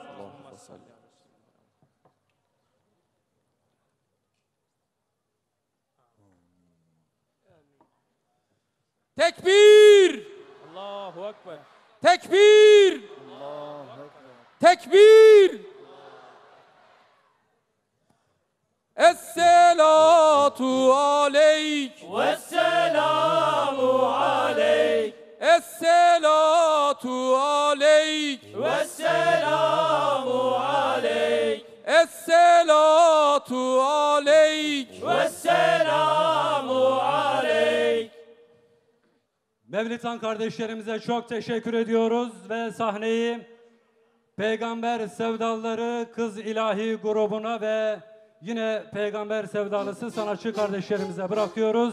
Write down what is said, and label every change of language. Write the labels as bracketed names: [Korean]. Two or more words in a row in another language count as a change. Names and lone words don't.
[Arabic] تكبير الله أكبر. تكبير تكبير. الصلاة عليك والسلام عليك. الصلاة عليك. والسلام عليك. الصلاة عليك. والسلام عليك. [Turkish] Mevlitan kardeşlerimize çok teşekkür ediyoruz ve sahneyi Peygamber Sevdalıları Kız İlahi grubuna ve yine Peygamber Sevdalısı sanatçı kardeşlerimize bırakıyoruz.